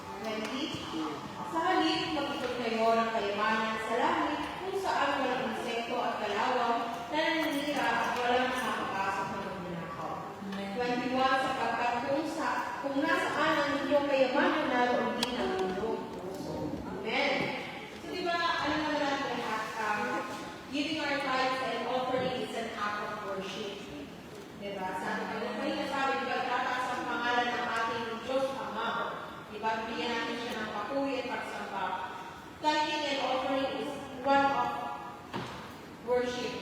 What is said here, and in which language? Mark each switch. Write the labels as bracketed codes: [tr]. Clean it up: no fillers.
[tl] 20, sa halip mag-ipon kayo ng kayamanan sa langit kung saan walang insekto at kalawang na naninira at walang nakakapasok ng magnanakaw. 21, sapagkat kung nasaan ang inyong kayamanan, naroon din ang inyong puso. Amen. [en] So, [tl] di ba, alam naman natin lahat, [en] giving our tithes and offering is an act of worship. [tl] Diba? Sabi ko, kanina sabi, diba, tataas ang pangalan ng ating Diyos Ama. Diba? Bigyan natin siya ng pakuwi at pagsamba. [en] Tithing and offering is one of worship.